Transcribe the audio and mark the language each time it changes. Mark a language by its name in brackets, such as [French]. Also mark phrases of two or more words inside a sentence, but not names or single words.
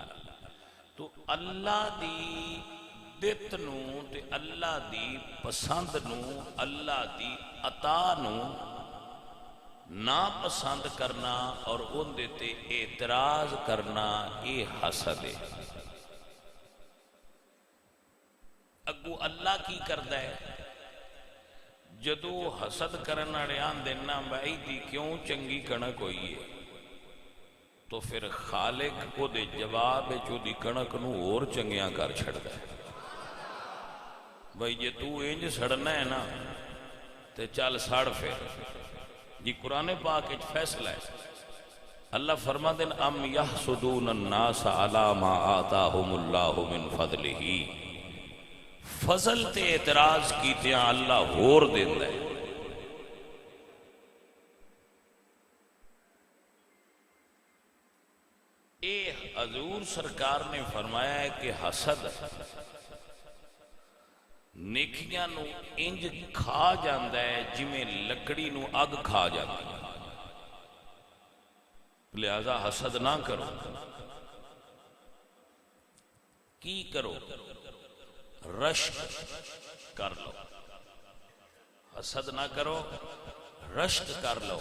[Punjabi] تو اللہ دی دت نو تے اللہ دی پسند نو، اللہ دی عطا نو ناپسند کرنا اور اندے تے اعتراض کرنا یہ حسد ہے۔ اگو اللہ کی کردا ہے، جدو حسد کرن والے آندے نا بھائی دی کیوں چنگی کنک ہوئی ہے، تو پھر خالق کو دے جواب چو دی کنک نو اور چنگیاں کر چھڑدا ہے۔ بھائی جے تو انج سڑنا ہے نا تے چل سڑ پھر۔ جی قرآن پاک ایک فیصلہ ہے، اللہ فرما دین [Arabic] ام یحسدون الناس علی ما آتاہم اللہ من فضلہ، [Punjabi] فضل تے اعتراض کیتے ہیں اللہ ہور دیندہ ہے۔ اے حضور سرکار نے فرمایا ہے کہ حسد نیکیاں نو انج کھا جاندہ ہے جمیں لکڑی نو اگ کھا جاندہ ہے، لہذا حسد نہ کرو۔ کی کرو؟ رشک کر لو۔ حسد نہ کرو، رشک کر لو۔